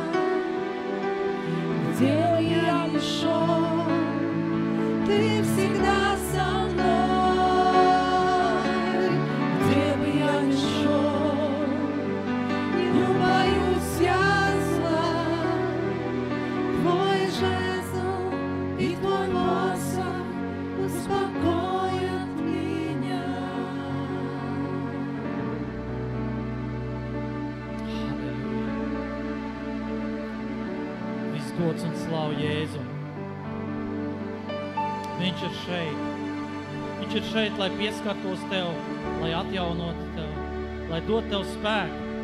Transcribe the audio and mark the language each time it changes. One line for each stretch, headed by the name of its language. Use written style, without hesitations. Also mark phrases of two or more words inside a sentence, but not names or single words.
Russian: Где бы я ни шел, ты всегда со мной. Где бы я ни шел, не убоюсь я зла. Твой жезл и твой посох успокоят меня.
Latvian: Viss gods un slavu Jēzum. Viņš ir šeit. Viņš ir šeit, lai pieskartos tev, lai atjaunotu tev, lai dot tev spēku.